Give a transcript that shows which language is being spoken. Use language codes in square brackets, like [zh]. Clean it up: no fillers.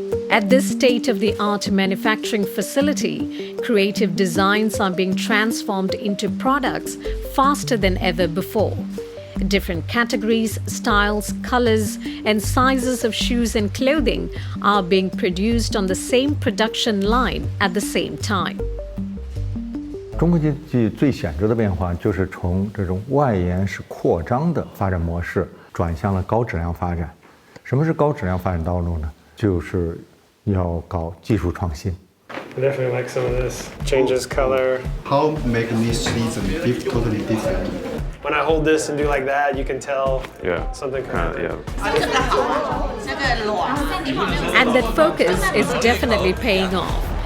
[en] At this state-of-the-art manufacturing facility, creative designs are being transformed into products faster than ever before. Different categories, styles, colors, and sizes of shoes and clothing are being produced on the same production line at the same time. [zh] 中国经济最显著的变化就是从这种外延式扩张的发展模式转向了高质量发展。什么是高质量发展道路呢？就是要搞技术创新。 [en] I definitely like some of this. Changes color. How make these season totally different? When I hold this and do like that, you can tell something coming. And that focus is definitely paying off.